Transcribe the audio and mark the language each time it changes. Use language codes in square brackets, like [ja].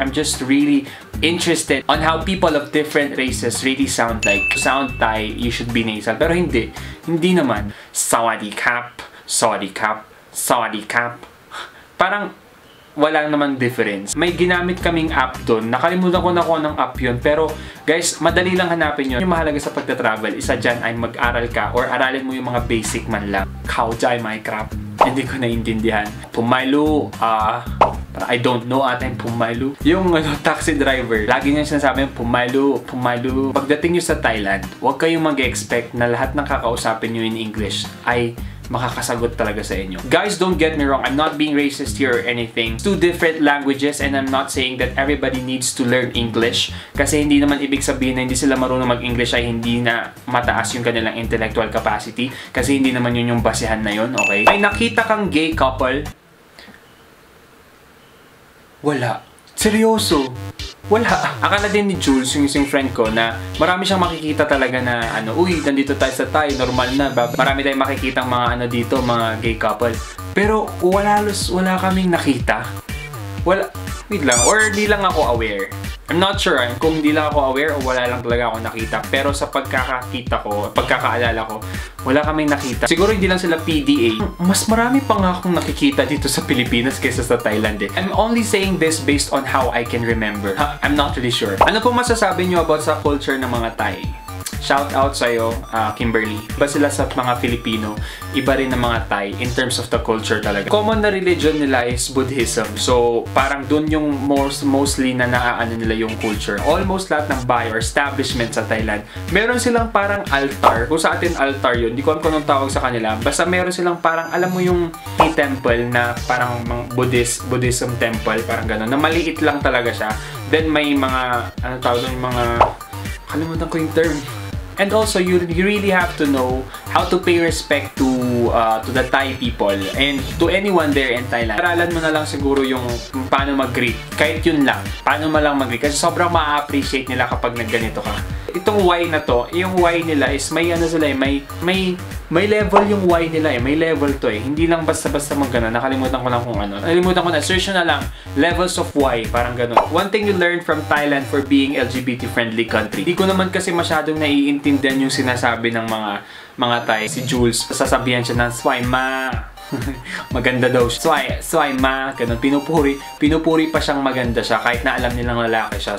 [en] I'm just really interested on how people of different races really sound like. To sound Thai, you should be nasal. [tl] Pero hindi. Hindi naman. [th] Sawadee kap, sawadee kap, sawadee kap. [tl] Parang wala namang difference. May ginamit kaming app doon. Nakalimutan ko na kung anong app yun. Pero guys, madali lang hanapin yun. Yung mahalaga sa pagta-travel, isa dyan ay mag-aral ka or aralin mo yung mga basic man lang. Kaujay Minecraft. Hindi ko naiintindihan. Pumaylu, [en] I don't know atin pumaylu. [tl] Yung taxi driver, lagi niya sinasabi yung pumaylu. Pagdating nyo sa Thailand, huwag kayong mag-expect na lahat ng kakausapin nyo in English ay makakasagot talaga sa inyo. [en] Guys, don't get me wrong. I'm not being racist here or anything. It's two different languages and I'm not saying that everybody needs to learn English [tl] kasi hindi naman ibig sabihin na hindi sila marunong mag-English ay hindi na mataas yung kanilang intellectual capacity kasi hindi naman yun yung basehan na yun, okay? May nakita kang gay couple? Wala. Seryoso? Wala. Akala din ni Jules, yung isang friend ko, na marami siyang makikita talaga na uy, nandito tayo sa Thai, normal na. Marami tayong makikita mga dito, mga gay couple. Pero wala kaming nakita. Wala, wait lang, or di lang ako aware. [en] I'm not sure [tl] kung di lang ako aware o wala lang talaga ako nakita. Pero sa pagkakakita ko, pagkakaalala ko, wala kaming nakita. Siguro hindi lang sila PDA. Mas marami pa nga akong nakikita dito sa Pilipinas kaysa sa Thailand eh. [en] I'm only saying this based on how I can remember. I'm not really sure. [tl] Ano po masasabi nyo about sa culture ng mga Thai? Shout out sa'yo, Kimberly. Iba sila sa mga Filipino, iba rin ng mga Thai in terms of the culture talaga. Common na religion nila is Buddhism. So, parang dun yung mostly na naaano nila yung culture. Almost lahat ng bahay or establishment sa Thailand, meron silang parang altar. Kung sa atin altar yun, di ko alam kung anong tawag sa kanila. Basta meron silang parang, alam mo yung temple na parang Buddhism temple, parang gano'n, na maliit lang talaga siya. Then may mga, ano tawag doon, mga, kalimutan ko yung term. [en] And also, you really have to know how to pay respect to the Thai people and to anyone there in Thailand. [tl] Aralan mo na lang siguro yung paano mag-greet. Kahit yun lang, paano mo lang mag-greet. Kasi sobrang ma-appreciate nila kapag nagganito ka. Itong Y na to, yung Y nila is may ano sila eh, may level yung Y nila eh. May level to eh. Hindi lang basta-basta mag-gano. Nakalimutan ko lang kung ano. Nakalimutan ko na. Search na lang. Levels of Y. Parang gano'n. [en] One thing you learn from Thailand for being LGBT-friendly country. [tl] Hindi ko naman kasi masyadong naiintindihan yung sinasabi ng mga Thai. Si Jules, sasabihan siya ng Swai Ma. Maganda daw siya. Swai Ma. Ganun. Pinupuri pa siyang maganda siya kahit na alam nilang lalaki siya.